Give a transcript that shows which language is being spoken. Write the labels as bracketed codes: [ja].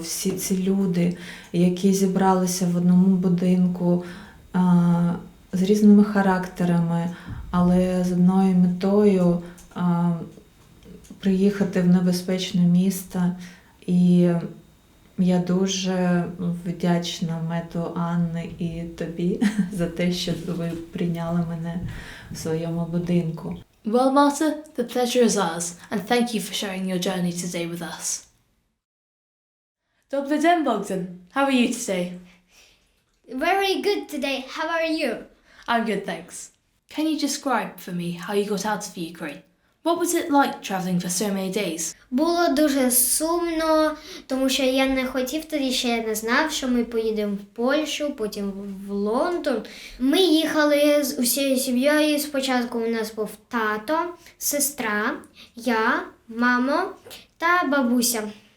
[uk] Всі ці люди, які зібралися в одному будинку з різними характерами, але з одною метою приїхати в небезпечне місто. І я дуже вдячна мету Анни і тобі за те, що ви прийняли мене в своєму будинку. [en] Well, Marta, the pleasure is ours, and thank you for sharing your journey today with us. [pl] Dobry dzień, [en] Bogdan. How are you today? Very good today. How are you? I'm good, thanks. Can you describe for me how you got out of Ukraine? What was it like travelling for so many days? [uk] Було дуже сумно, тому що я не хотів тоді, ще я не знав, що ми поїдемо в Польщу, потім в Лондон. Ми їхали з усією сім'єю. Спочатку у нас був тато, сестра, я, мама та бабуся.